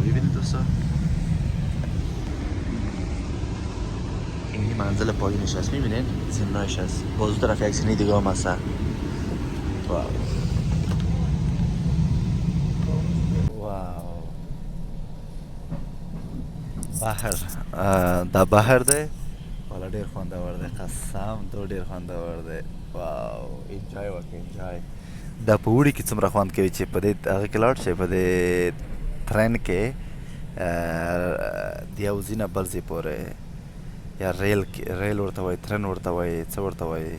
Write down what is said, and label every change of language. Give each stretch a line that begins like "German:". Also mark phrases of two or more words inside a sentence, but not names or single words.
Persian: ببینید دوستا این منزل پایینش هست، میبینید زمینایش هست. بازو طرف یک سینی دیگه هم هست.
Pashto: واو بحر دا بحر ده والا ډیر خوندور دی، قسم تو ډیر خوندور دی. واو انجوای وکړئ، انجوای. دا په اوړي کې څومره خوند کوي چې په دې هغه کې لاړ شئ، په دې ترین کې د یو ځای نه بل ځای پورې، یا ریل ورته وایي، ترین ورته وایي، څه ورته وایي.